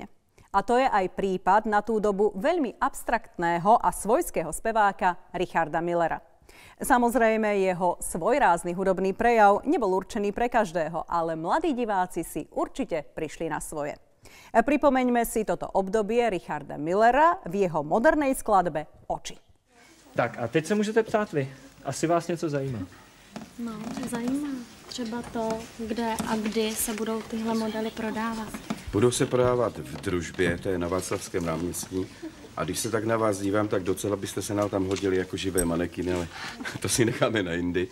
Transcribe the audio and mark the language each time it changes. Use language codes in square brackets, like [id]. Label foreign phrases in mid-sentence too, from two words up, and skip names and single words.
[sk] A to je aj prípad na tú dobu veľmi abstraktného a svojského speváka Richarda Millera. Samozrejme, jeho svojrázny hudobný prejav nebol určený pre každého, ale mladí diváci si určite prišli na svoje. Pripomeňme si toto obdobie Richarda Millera v jeho modernej skladbe Oči. [cs] Tak a teď se můžete ptát vy. Asi vás něco zajímá. No, zajímá. Třeba to, kde a kdy se budou tyhle modely prodávat. Budou se prodávat v Družbě, to je na Václavském náměstí. A když se tak na vás dívám, tak docela byste se nám tam hodili jako živé manekiny, ale to si necháme na jindy.